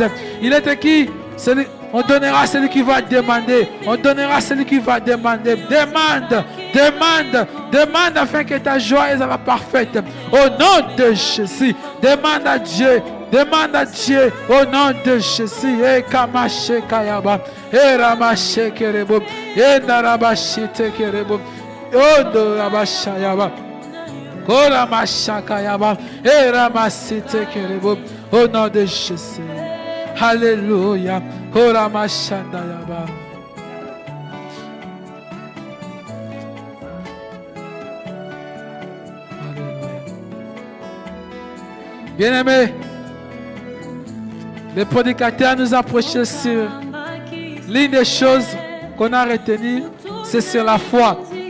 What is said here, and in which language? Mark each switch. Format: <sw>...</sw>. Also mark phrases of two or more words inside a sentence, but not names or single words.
<fr>Il était qui? On donnera à celui qui va demander. On donnera à celui qui va demander. Demande, demande, demande afin que ta joie soit parfaite. Au nom de Jésus. Demande à Dieu. Demande à Dieu au nom de Jésus. Et Kamache Kayaba. Et Ramache Kerebo. Et Narabashite Kerebo. Odo Rabashayaba. Ola Mashakayaba. Et Ramasite Kerebo. Au nom de Jésus. Alléluia. Ola Mashandayaba. Bien-aimés, le prédicateur nous a prêché sur l'une des choses qu'on a retenues, c'est sur la foi.</fr>